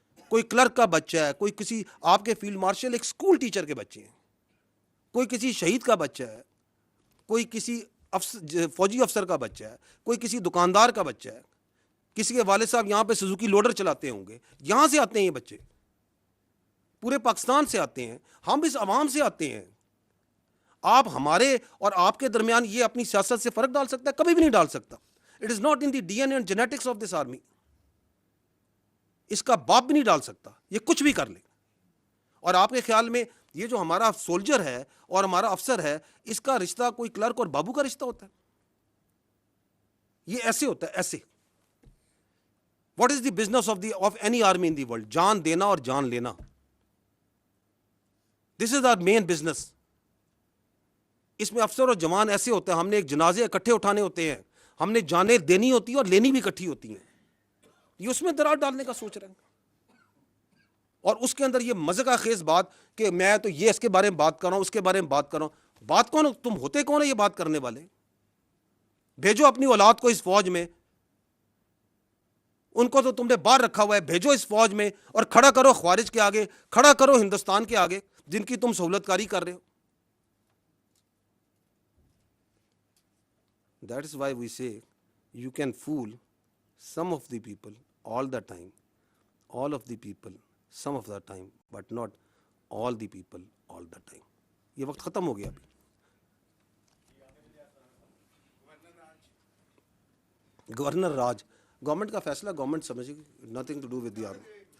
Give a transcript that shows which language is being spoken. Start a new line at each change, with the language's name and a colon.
Urdu: کوئی کلرک کا بچہ ہے, کوئی کسی آپ کے فیلڈ مارشل ایک اسکول ٹیچر کے بچے ہیں, کوئی کسی شہید کا بچہ ہے, کوئی کسی فوجی افسر کا بچہ ہے, کوئی کسی دکاندار کا بچہ ہے, کسی کے والد صاحب یہاں پہ سوزوکی لوڈر چلاتے ہوں گے. یہاں سے آتے ہیں یہ بچے, پورے پاکستان سے آتے ہیں. ہم اس عوام سے آتے ہیں. آپ ہمارے اور آپ کے درمیان یہ اپنی سیاست سے فرق ڈال سکتا ہے؟ کبھی بھی نہیں ڈال سکتا.
English: It is not in the D N A and genetics of this army.
Urdu: اس کا باپ بھی نہیں ڈال سکتا. یہ کچھ بھی کر لے. اور آپ کے خیال میں یہ جو ہمارا سولجر ہے اور ہمارا افسر ہے, اس کا رشتہ کوئی کلرک اور بابو کا رشتہ ہوتا ہے؟ یہ ایسے ہوتا ہے, ایسے.
English: What is the business of any army in the world?
Urdu: جان دینا اور جان لینا.
English: This is our main business.
Urdu: اس میں افسر اور جوان ایسے ہوتے ہیں, ہم نے ایک جنازے اکٹھے اٹھانے ہوتے ہیں, ہم نے جانیں دینی ہوتی ہیں اور لینی بھی اکٹھی ہوتی ہیں. یہ اس میں درار ڈالنے کا سوچ رہے ہیں. اور اس کے اندر یہ مزے کا خیز بات کہ میں تو یہ اس کے بارے میں بات کر رہا ہوں, اس کے بارے میں بات کر رہا ہوں. بات کون؟ تم ہوتے کون ہے یہ بات کرنے والے؟ بھیجو اپنی اولاد کو اس فوج میں. ان کو تو تم نے باہر رکھا ہوا ہے. بھیجو اس فوج میں اور کھڑا کرو خوارج کے آگے, کھڑا کرو ہندوستان کے آگے جن کی تم سہولت کاری کر رہے ہو.
English: That is why we say you can fool some of the people all the time, all of the people some of the time, but not all the people all the time.
Urdu: یہ وقت ختم ہو گیا. ابھی governor راج, government کا فیصلہ government سمجھے گی,
English: Nothing to do with the army.